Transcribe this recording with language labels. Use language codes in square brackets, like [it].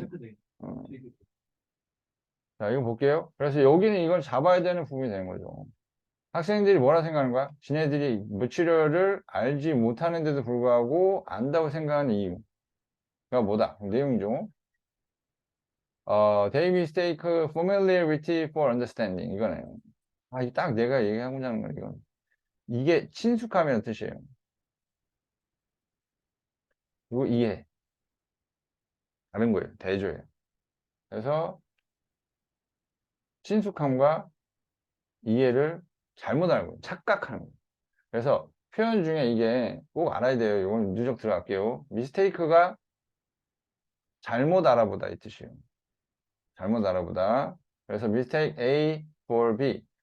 [ko] 체크돼? 어. 필기. 자 이거 볼게요. 그래서 여기는 이걸 잡아야 되는 부분이 되는 거죠. 학생들이 뭐라 생각하는 거야? 지네들이 material을 알지 못하는데도 불구하고 안다고 생각하는 이유가 뭐다? 내용이죠. [en] they mistake familiarity for understanding. [ko] 이거네요. 이게 딱 내가 얘기하고자 하는 거, 이건. 이게 친숙함이라는 뜻이에요. 그리고 이해. 다른 거예요. 대조예요. 그래서 친숙함과 이해를 잘못 알고 착각하는 거예요. 그래서 표현 중에 이게 꼭 알아야 돼요. 이건 누적 들어갈게요. mistake가 잘못 알아보다 이 뜻이에요. 잘못 알아보다. 그래서 [en] mistake A for B.